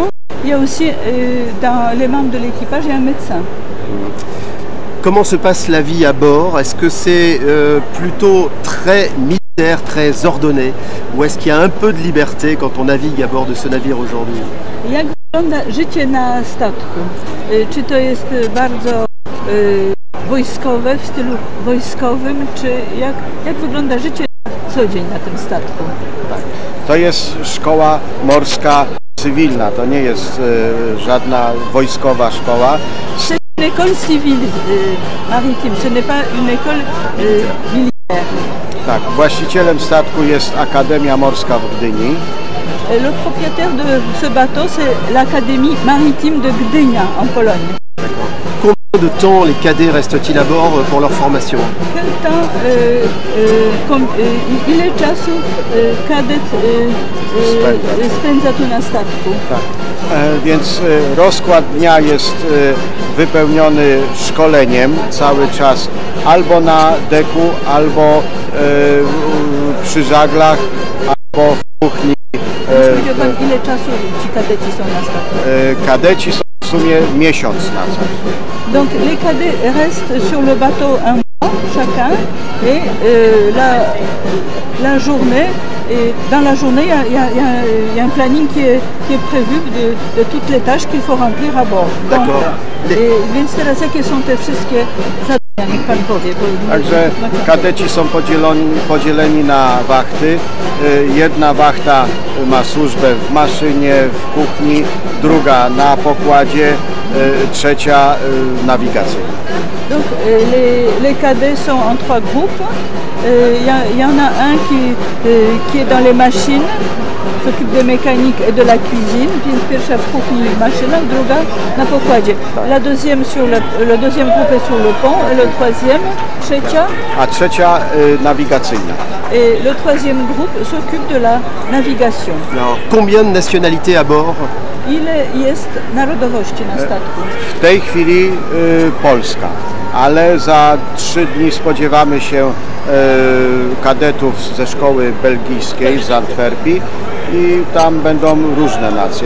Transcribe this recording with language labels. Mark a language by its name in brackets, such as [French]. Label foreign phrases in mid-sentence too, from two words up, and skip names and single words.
[French] Il y a aussi dans les membres de l'équipage, il y a un médecin. Comment se passe la vie à bord? Est-ce que c'est plutôt très militaire, très ordonné? Ou est-ce qu'il y a un peu de liberté quand on navigue à bord de ce navire aujourd'hui? [Polish] Jak wygląda życie na statku? Czy to jest bardzo wojskowe, w stylu wojskowym, czy jak wygląda życie na co dzień na tym statku? Tak. To jest szkoła morska cywilna, to nie jest żadna wojskowa szkoła. [French] C'est une école civile maritime, ce n'est pas une école militaire. [Polish] Tak, właścicielem statku jest Akademia Morska w Gdyni. [French] Le propriétaire de ce bateau, c'est l'Académie maritime de Gdynia en Pologne. Combien de temps les cadets restent-ils à bord pour leur formation? Quel temps, [Polish] ile czasu kadet spędza tu na statku? Tak. Więc rozkład dnia jest wypełniony szkoleniem cały czas albo na deku, albo przy żaglach, albo w kuchni. Powiedział pan, ile czasu ci kadeci są na statku? Kadeci są w sumie miesiąc na co. [French] Donc les cadets restent sur le bateau un mois chacun et la journée, et dans la journée il y a un planning qui est prévu de toutes les tâches qu'il faut remplir à bord. D'accord. [Polish] Więc teraz jakie są te wszystkie zadania, niech pan powie. Także kadeci są podzieleni na wachty. Jedna wachta ma służbę w maszynie, w kuchni, druga na pokładzie, trzecia nawigacyjna. [French] Donc les cadets sont en 3 groupes. Il y en a un qui est dans les machines, s'occupe des mécaniques et de la cuisine. [Polish] Więc pierwsza w kuchni maszyna, druga na pokładzie. [French] Le deuxième groupe est sur le pont et le troisième, [Polish] trzecia. A trzecia nawigacyjna. [French] Et le troisième groupe s'occupe de la navigation. Alors, combien de nationalités à bord? [Polish] Ile jest narodowości na statku? W tej chwili Polska, ale za 3 dni spodziewamy się kadetów ze szkoły belgijskiej z Antwerpii i tam będą różne nacje.